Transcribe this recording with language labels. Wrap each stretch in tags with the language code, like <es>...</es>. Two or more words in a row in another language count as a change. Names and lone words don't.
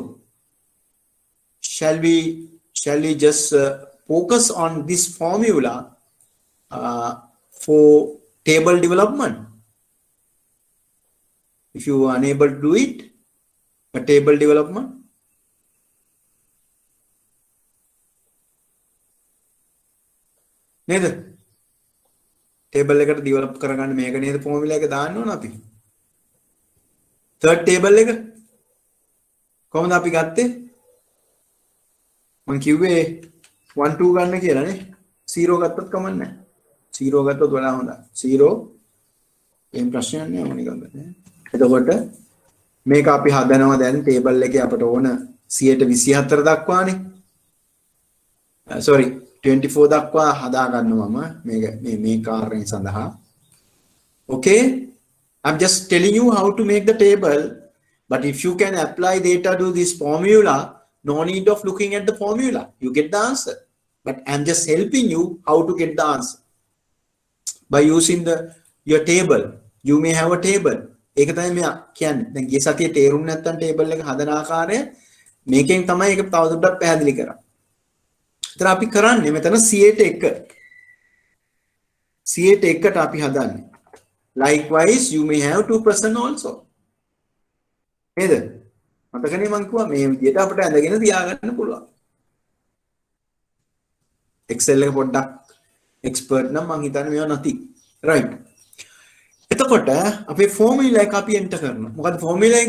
<en>Shall we just focus on this formula for table development? If you are unable to do it, a table development. Neither.</en> <si>Table එකට develop කරගන්න මේක නේද formula එක දාන්න ඕන අපි.</si> <en>Third table</en> <si>එක කොහොමද අපි ගත්තේ? මම කිව්වේ 1 2 ගන්න කියලා නේ. 0 ගත්තොත් කමක් නැහැ. 0 ගත්තොත් වඩා හොඳයි. 0 එහෙම ප්‍රශ්නයක් නෑ ඕනේ ගන්න. එතකොට මේක අපි හදනවා දැන් table එකේ අපට ඕන 124 දක්වානේ. sorry 24 දක්වා හදා ගන්නවා මම මේ කාර්යය සඳහා.</si> <en>Okay, I'm just telling you how to make the table, but if you can apply data to this formula, no need of looking at the formula, you get the answer. But I'm just helping you how to get the answer by using your table. You may have a table.</en> <si>ඒක තමයි මම කියන්නේ. දැන් ගිය සතියේ තේරුම් නැත්නම් table එක හදන ආකාරය මේකෙන් තමයි ඒක තවදුරටත් පැහැදිලි කරන්නේ. එතන අපි කරන්නේ මෙතන 100ට 1ට අපි හදන්නේ.</si> <en>Likewise, you may have 2% also.</en> <si>නේද? මතකනේ මං කිව්වා මේ විදිහට අපිට ඇඳගෙන තියාගන්න පුළුවන්. Excel එක පොඩ්ඩක් expert නම් මං හිතන්නේ මේවා නැති. right. එතකොට අපේ formula එක අපි enter කරනවා. මොකද formula එක?</si>